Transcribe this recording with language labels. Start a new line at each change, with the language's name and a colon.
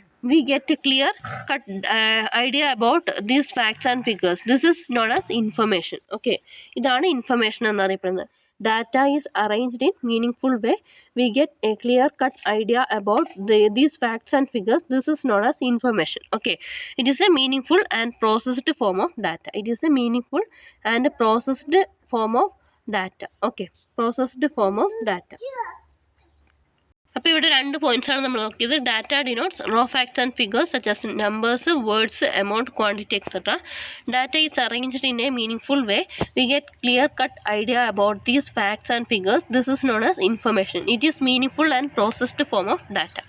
English: We get a clear cut idea about these facts and figures. This is known as information.
Malayalam: Okay, ഇതാണ് information എന്നറിയപ്പെടുന്നത്.
English: Data is arranged in meaningful way. We get a clear cut idea about these facts and figures. This is known as information. Okay, it is a meaningful and processed form of data. It is a meaningful and processed form of data. Okay, processed form of data.
Malayalam: അപ്പോൾ ഇവിടെ 2 പോയിന്റ്സാണ് നമ്മൾ നോക്കിയത്.
English: Data denotes raw facts and figures such as numbers, words, amount, quantity, etcetera. Data is arranged in a meaningful way. We get clear cut idea about these facts and figures. This is known as information. It is meaningful and processed form of data.